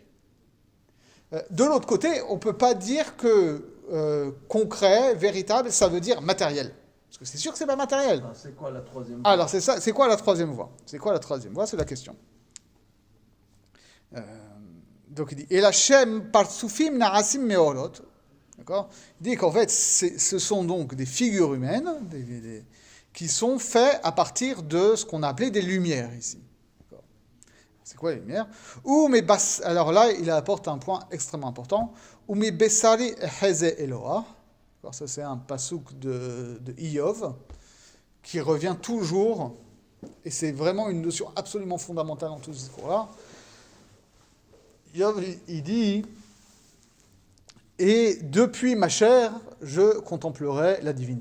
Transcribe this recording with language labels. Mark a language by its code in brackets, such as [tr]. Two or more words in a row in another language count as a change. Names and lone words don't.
[fr] De l'autre côté, on peut pas dire que concret, véritable, ça veut dire matériel. Parce que c'est sûr que c'est pas matériel. Ah, c'est quoi la troisième voie ? Alors, c'est ça. C'est quoi la troisième voie ? C'est quoi la troisième voie ? C'est la question. Donc, il dit et la [he] שם פרצופים נעשים מאורות. [fr] D'accord ? Il dit qu'en fait, ce sont donc des figures humaines qui sont faites à partir de ce qu'on a appelé des lumières ici. D'accord ? C'est quoi les lumières ? Alors là, il apporte un point extrêmement important. [he] ומבשרי אחזה אלוה. [fr] Ça, c'est un pasouk de Iyov qui revient toujours, et c'est vraiment une notion absolument fondamentale dans tout ce discours-là. Iyov, il dit « Et depuis ma chair, je contemplerai la divinité.